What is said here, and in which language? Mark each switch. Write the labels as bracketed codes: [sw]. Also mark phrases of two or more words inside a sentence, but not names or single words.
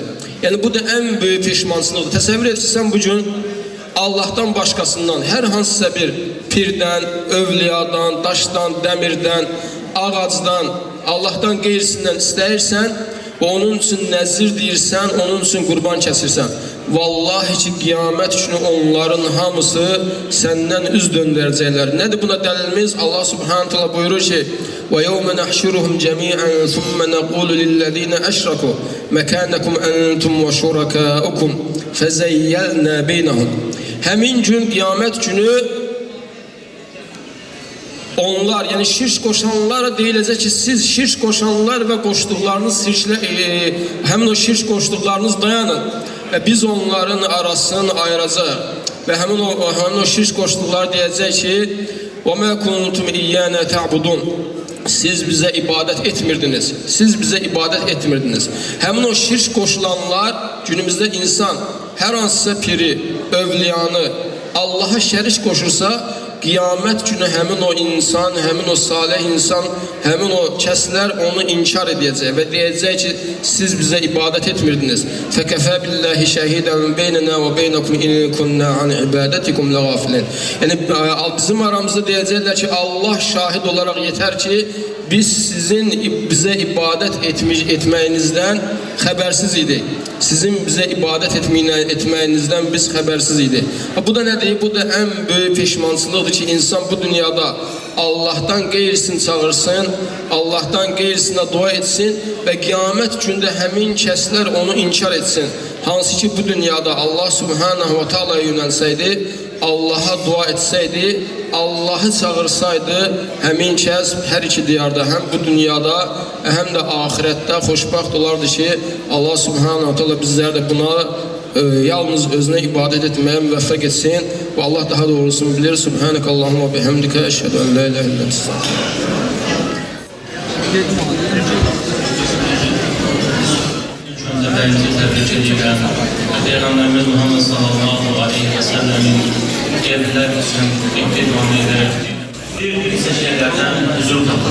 [az] Yəni bu da ən böyük peşmançılıqdır. Təsəvvür et ki, sən bu gün Allahdan başqasından, hər hansısa bir pirdən, övliyadan, daşdan, dəmirdən, ağacdan, Allahdan qeyrisindən istəyirsən və onun üçün nəzir deyirsən, onun üçün qurban kəsirsən. Vallahi ki, qiyamət günü onların hamısı səndən üz döndərəcəklər. Nədir buna dəlilimiz? Allah [ar] سبحانه تعالى [az] buyurur ki: [ar] وَيَوْمَ نَحْشُرُهُمْ جَمِيعًا ثُمَّ نَقُولُ لِلَّذِينَ أَشْرَكُوا مَكَانَكُمْ أَنْتُمْ وَشُرَكَاؤُكُمْ فَزَيَّلْنَا بَيْنَهُمْ. [az] Həmin gün qiyamət günü onlar, yəni şirk qoşanlara deyiləcək ki, siz şirk qoşanlar və qoşduqlarınız həmin o şirk qoşduqlarınız dayanın və biz onların arasını ayıracaq və həmin o şirk qoşduqlar deyəcək ki, [ar] وَمَا كُنْتُمْ إِيَّانَا تَعْبُدُونَ [az] siz bizə ibadət etmirdiniz. Siz bizə ibadət etmirdiniz. Həmin o şirk qoşulanlar günümüzdə insan hər hansısa piri, övliyanı Allaha şərik qoşursa, qiyamət günü həmin o insan, həmin o salih insan, həmin o kəslər onu inkar edəcək və deyəcək ki, siz bizə ibadət etmirdiniz. [ar] فَكَفَى بِاللّٰهِ شَهِيدًا بَيْنَنَا وَبَيْنَكُمْ إِنْ كُنَّا عَنْ عِبَادَتِكُمْ لَغَافِلِينَ [az] yəni bizim aramızda deyəcəklər ki, Allah şahid olaraq yetər ki, biz sizin bizə ibadət etməyinizdən xəbərsiz idik. Sizin bizə ibadət etməyinizdən biz xəbərsiz idik. Bu da nədir? Bu da ən böyük peşmançılıqdır ki, insan bu dünyada Allahdan qeyrisini çağırsın, Allahdan qeyrisinə dua etsin və qiyamət gündə həmin kəslər onu inkar etsin. Hansı ki, bu dünyada Allah [ar] سبحانه وتعالى [az] yönəlsəydi, Allaha dua etsəydi, Allahı çağırsaydı, həmin kəs hər iki diyarda, həm bu dünyada, həm də ahirətdə xoşbəxt olardı ki, Allah [ar] سبحانه وتعالى [az] bizlər də buna yalnız özünə ibadət etməyə müvəffəq etsin və Allah daha doğrusunu bilir. [ar] سبحانك اللهم بحمدك أشهد أن لا إله إلا أنت. [az] Təbrik edirəm. Peyğəmbərimiz Muhammed [ar] صلى الله عليه وسلم [az] evlər üçün iqtidanı edərək bir isə şeylərdən huzur tapır.